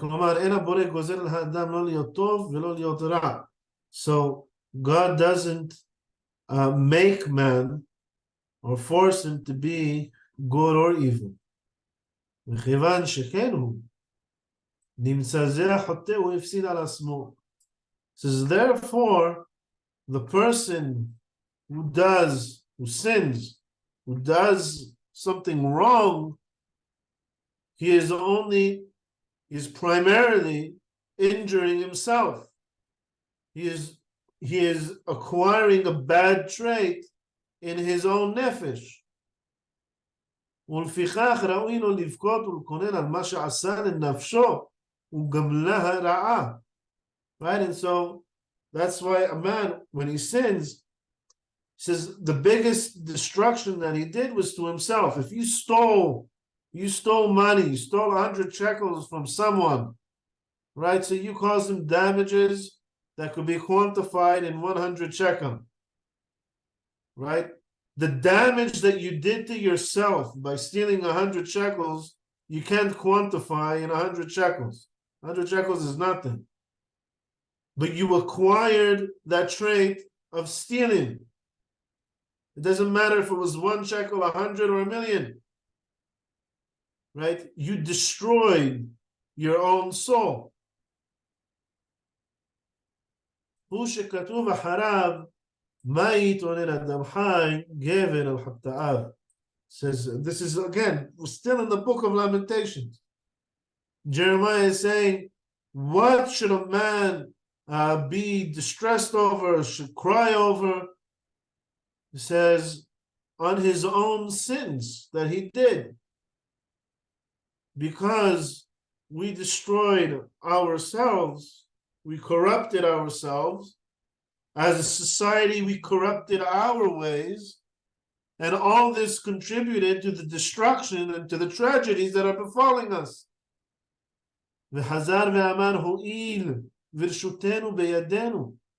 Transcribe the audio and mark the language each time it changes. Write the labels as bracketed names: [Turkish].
[Hebrew] כלומר, אין הבורא גוזר על האדם לא להיות טוב ולא להיות רע. [English] So, God doesn't make man or force him to be good or evil. [Hebrew] וכיוון שכן הוא, נמצא זה החוטא הוא הפסיד על עצמו. [English] Says, therefore, the person who sins, who does something wrong, he is primarily injuring himself. He is acquiring a bad trait in his own nefesh. [Hebrew] ולפיכך ראוי לו לבכות ולקונן על מה שעשה לנפשו וגם לה רעה. [English] Right? And so that's why a man, when he sins, says the biggest destruction that he did was to himself. If you stole money, you stole 100 shekels from someone, right? So you caused him damages that could be quantified in 100 shekel, right? The damage that you did to yourself by stealing 100 shekels, you can't quantify in 100 shekels. 100 shekels is nothing. But you acquired that trait of stealing. It doesn't matter if it was 1 shekel, 100, or 1,000,000. Right? You destroyed your own soul. [Hebrew] הוא שכתוב אחריו, מה יתאונן אדם חי, גבר על חטאיו. [English] Says, this is again, we're still in the book of Lamentations. Jeremiah is saying, what should a man be distressed over, should cry over? He says, on his own sins that he did. Because we destroyed ourselves, we corrupted ourselves. As a society, we corrupted our ways. And all this contributed to the destruction and to the tragedies that are befalling us. [Hebrew] וחזר ואמר, הואיל ורשותנו בידינו.